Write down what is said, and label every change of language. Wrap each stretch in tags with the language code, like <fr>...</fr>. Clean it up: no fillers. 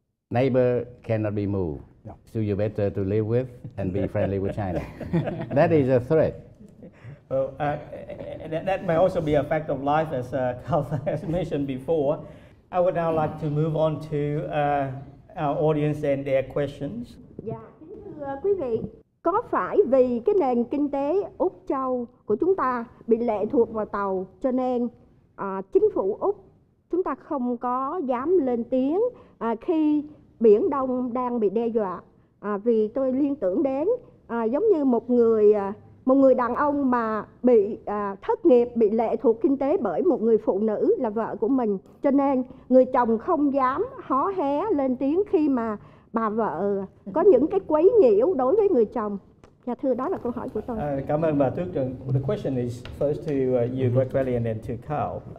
<en>Neighbor cannot be moved. No. So you're better to live with and be friendly with China. That is a threat. Well, that may also be a fact of life, as Carl has mentioned before. I would now like to move on to our audience and their questions.</en> <vi>Dạ, kính thưa quý vị, có phải vì cái nền kinh tế Úc Châu của chúng ta bị lệ thuộc vào tàu, cho nên chính phủ Úc chúng ta không có dám lên tiếng khi Biển Đông đang bị đe dọa. Vì tôi liên tưởng đến giống như một người đàn ông mà bị thất nghiệp, bị lệ thuộc kinh tế bởi một người phụ nữ là vợ của mình. Cho nên người chồng không dám hó hé lên tiếng khi mà bà vợ có những cái quấy nhiễu đối với người chồng. Dạ thưa, đó là câu hỏi của tôi. Cảm ơn bà Tuyết Trần.</vi> <en>The question is first to you, Greg Kelly, and then to Carl.</en>